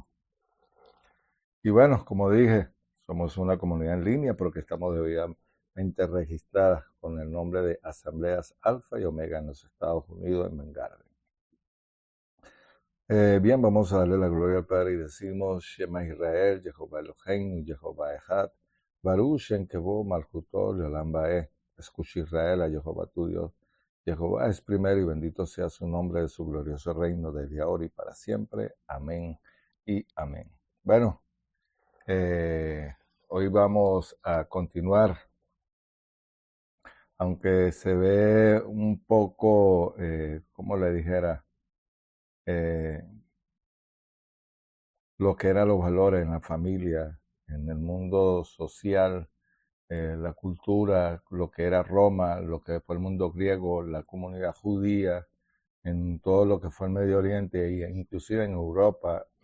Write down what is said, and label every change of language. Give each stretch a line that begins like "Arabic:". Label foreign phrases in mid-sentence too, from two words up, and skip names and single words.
Spanish: Y bueno, como dije, somos una comunidad en línea porque estamos debidamente registradas con el nombre de Asambleas Alfa y Omega en los Estados Unidos, en Bengarden. Bien, vamos a darle la gloria al Padre y decimos
Hebrew: שמע ישראל יהוה אלהינו יהוה אחד ברוך שם כבוד מלכותו לעולם ועד.
Spanish: Escucha Israel a Jehová tu Dios. Jehová es primero y bendito sea su nombre de su glorioso reino desde ahora y para siempre. Amén y amén. Bueno, hoy vamos a continuar, aunque se ve un poco, como le dijera, eh, lo que eran los valores en la familia, en el mundo social, la cultura, lo que era Roma, lo que fue el mundo griego, la comunidad judía, en todo lo que fue el Medio Oriente e inclusive en Europa,